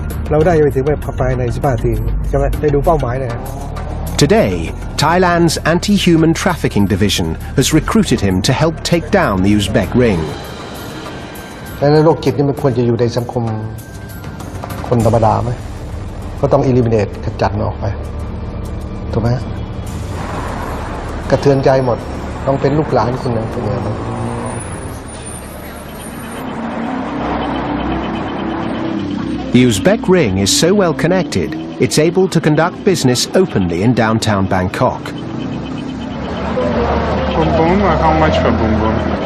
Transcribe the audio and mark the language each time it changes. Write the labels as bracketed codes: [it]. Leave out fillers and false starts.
[th] เราได้ไปถึงภายใน15 นาทีใช่ไหมได้ดูเป้าหมายเลย [en] Today, Thailand's anti-human trafficking division has recruited him to help take down the Uzbek ring. [th] แล้วโรคจิตนี่มันควรจะอยู่ในสังคมคนธรรมดาไหมก็ต้อง eliminate ขจัดมันออกไปถูกไหมกระเทือนใจหมดต้องเป็นลูกหลานคุณนะเป็นไงบ้าง [en] The Uzbek ring is so well connected, it's able to conduct business openly in downtown Bangkok. Boom boom, how much for boom boom?